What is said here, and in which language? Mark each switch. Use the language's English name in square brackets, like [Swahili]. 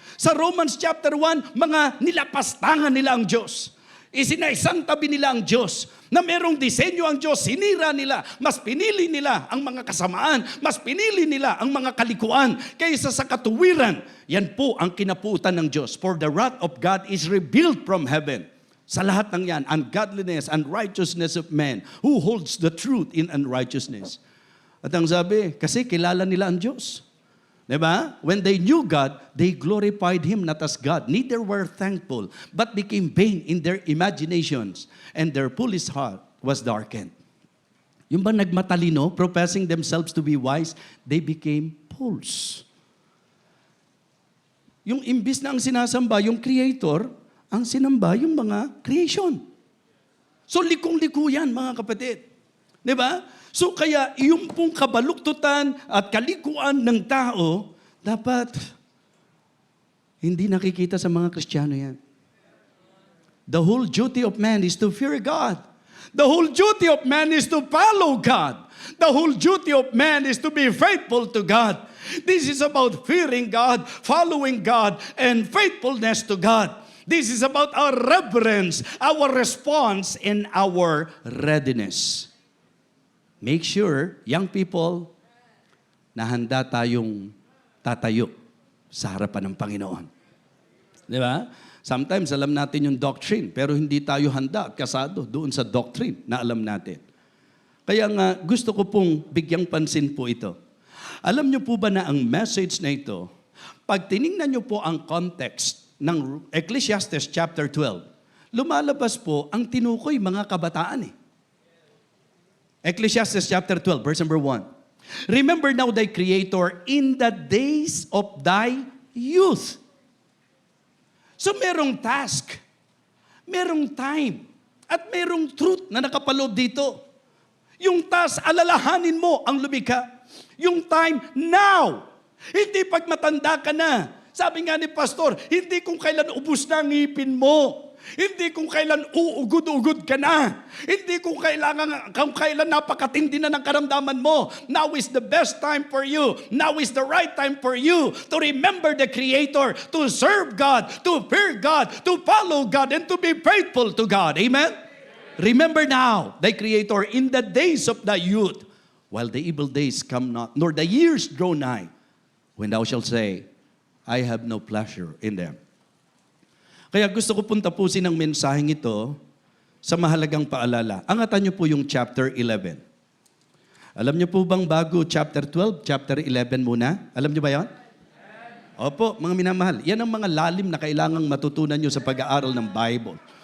[Filipino] Sa Romans chapter 1, mga nilapastangan nila ang Diyos. Isinaisang tabi nila ang Diyos. Na merong disenyo ang Diyos, sinira nila. Mas pinili nila ang mga kasamaan. Mas pinili nila ang mga kalikuan kaysa sa katuwiran. Yan po ang kinaputan ng Diyos. [English] For the wrath of God is revealed from heaven. [Filipino] Sa lahat ng yan, [English] ungodliness, unrighteousness of men, who holds the truth in unrighteousness. [Filipino] At ang sabi, kasi kilala nila ang Diyos. Diba? [English] When they knew God, they glorified Him not as God, neither were thankful, but became vain in their imaginations, and their foolish heart was darkened. [Filipino] Yung ba nagmatalino, [English] professing themselves to be wise, they became fools. [Filipino] Yung imbis na ang sinasamba, yung Creator, ang sinamba yung mga creation. So likong-liko yan, mga kapatid. Diba? So kaya yung pong kabaluktutan at kalikuan ng tao, dapat hindi nakikita sa mga Kristiyano yan. [English] The whole duty of man is to fear God. The whole duty of man is to follow God. The whole duty of man is to be faithful to God. This is about fearing God, following God, and faithfulness to God. This is about our reverence, our response, and our readiness. Make sure, young people, [Filipino] na handa tayong tatayo sa harapan ng Panginoon. Di ba? Sometimes alam natin yung doctrine, pero hindi tayo handa at kasado doon sa doctrine na alam natin. Kaya nga, gusto ko pong bigyang pansin po ito. Alam niyo po ba na ang message na ito, pag tiningnan niyo po ang context ng Ecclesiastes chapter 12, lumalabas po ang tinukoy mga kabataan eh. [English] Ecclesiastes chapter 12, verse number 1. Remember now thy Creator in the days of thy youth. [Filipino] So merong task, merong time, at merong truth na nakapaloob dito. Yung task, alalahanin mo ang lumikha. Yung time now. Hindi pag matanda ka na. Sabi nga ni Pastor, hindi kung kailan ubus na ang ngipin mo. Hindi kung kailan uugod-ugod ka na. Hindi kung kailan napakatindi na ng karamdaman mo. [English] Now is the best time for you. Now is the right time for you to remember the Creator, to serve God, to fear God, to follow God, and to be faithful to God. Amen? Remember now thy Creator in the days of thy youth, while the evil days come not, nor the years draw nigh, when thou shalt say, I have no pleasure in them. [Filipino] Kaya gusto ko pong tapusin ang mensaheng ito sa mahalagang paalala. Angatan niyo po yung chapter 11. Alam niyo po bang bago chapter 12, chapter 11 muna? Alam niyo ba yan? Opo, mga minamahal. Yan ang mga lalim na kailangang matutunan niyo sa pag-aaral ng Bible.